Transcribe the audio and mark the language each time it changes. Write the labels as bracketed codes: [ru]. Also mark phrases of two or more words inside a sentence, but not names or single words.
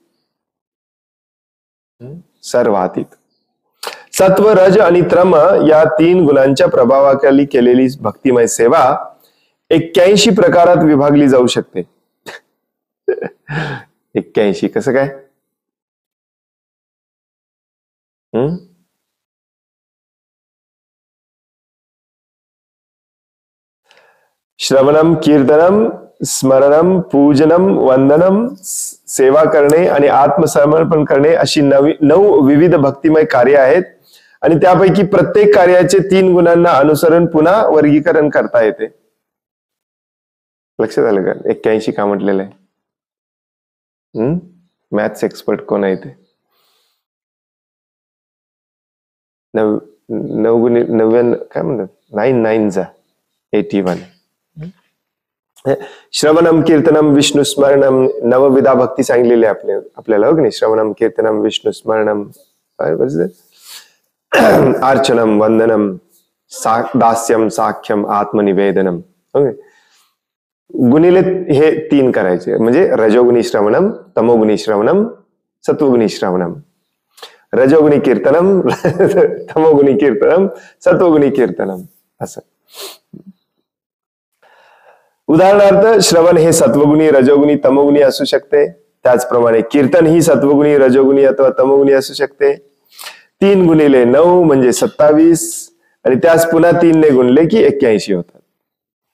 [mr] सत्व, रज आणि तम या 3 गुणांच्या प्रभावाखाली केलेली भक्तिमय सेवा 81 प्रकारात विभागली जाऊ शकते. 81 कसं काय? [sa] श्रवणम, कीर्तनम, स्मरणम, पूजनम, वंदनम, [mr] सेवा करणे आणि आत्मसमर्पण करणे अशी 9 विविध भक्तिमय कार्य आहेत. आणि त्यापैकी प्रत्येक कार्याचे 3 गुणांना अनुसरून पुन्हा वर्गीकरण करता येते. लक्षात आलं का? 81 का म्हटलेलं आहे? [en] maths expert [mr] कोण आहे ते? 99 काय म्हणतात? 9 9 81. [sa] श्रवणम, कीर्तनम, विष्णू स्मरणम, [mr] नवविधा भक्ती सांगलेली आहे आपल्याला, हो की नाही? [sa] श्रवणम, कीर्तनम, विष्णू स्मरणम, अर्चनम, वंदनम, दास्यम, साख्यम, आत्मनिवेदनम. [mr] गुणिले हे 3 करायचे, म्हणजे रजोगुणी श्रवणम, तमोगुणी श्रवणम, सत्वगुणी श्रवणम. रजोगुणी कीर्तनम, तमोगुणी कीर्तनम, सत्वगुणी कीर्तनम, असं. उदाहरणार्थ, श्रवण हे सत्वगुणी, रजोगुणी, तमोगुणी असू शकते. त्याचप्रमाणे कीर्तन ही सत्वगुणी, रजोगुणी अथवा तमोगुणी असू शकते. 3 गुणिले 9 म्हणजे 27, आणि त्यास पुन्हा 3 ने गुणले की 81 होतात.